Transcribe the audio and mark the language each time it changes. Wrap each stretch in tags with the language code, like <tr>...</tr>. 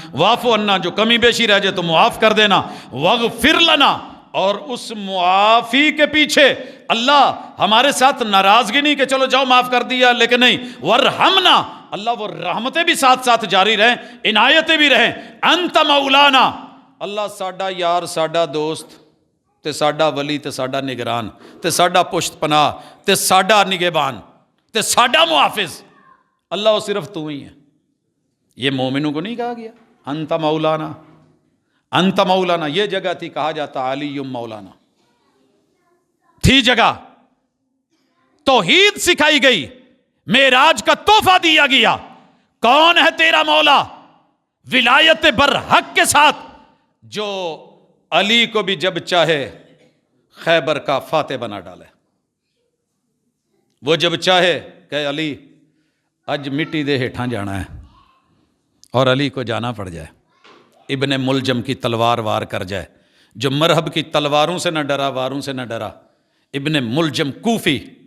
<ar>واعف عنا,</ar> <ur>جو کمی بیشی رہ جائے تو معاف کر دینا.</ur> <ar>واغفر لنا,</ar> <ur>اور اس معافی کے پیچھے اللہ ہمارے ساتھ ناراضگی نہیں کہ چلو جاؤ معاف کر دیا, لیکن نہیں,</ur> <ar>ورحمنا,</ar> <ur>اللہ وہ رحمتیں بھی ساتھ ساتھ جاری رہیں, عنایتیں بھی رہیں.</ur> <ar>انت مولانا,</ar> <pa>اللہ ساڈا یار, ساڈا دوست, تے ساڈا ولی, تے ساڈا نگران, تے ساڈا پشت پناہ, تے ساڈا نگہبان, تے ساڈا محافظ.</pa> <ur>اللہ وہ صرف تو ہی ہے. یہ مومنوں کو نہیں کہا گیا</ur> <ar>انت مولانا, انت مولانا؟</ar> <ur>یہ جگہ تھی کہا جاتا علی مولانا, تھی جگہ توحید سکھائی گئی، معراج کا تحفہ دیا گیا۔ کون ہے تیرا مولا؟ ولایت برحق کے ساتھ، جو علی کو بھی جب چاہے خیبر کا فاتح بنا ڈالے۔ وہ جب چاہے کہ</ur> <pa>علی اج مٹی دے ہیٹھاں جانا ہے،</pa> <ur>اور علی کو جانا پڑ جائے، ابن ملجم کی تلوار وار کر جائے، جو مرہب کی تلواروں سے نہ ڈرا، واروں سے نہ ڈرا، ابن ملجم کوفی،</ur>